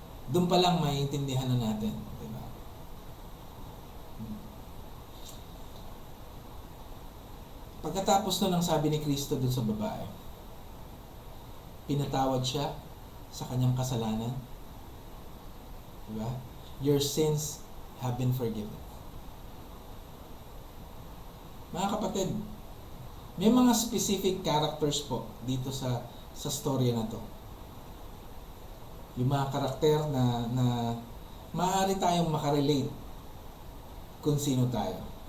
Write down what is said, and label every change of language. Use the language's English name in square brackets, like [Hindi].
[Filipino] Doon pa lang maiintindihan na natin. Diba? Pagkatapos nun ang sabi ni Kristo dun sa babae, pinatawad siya sa kanyang kasalanan. Diba? [English] Your sins have been forgiven. [Filipino] Mga kapatid, may mga specific characters po dito sa storya na to. Yung mga karakter na maaari tayong makarelate kung sino tayo.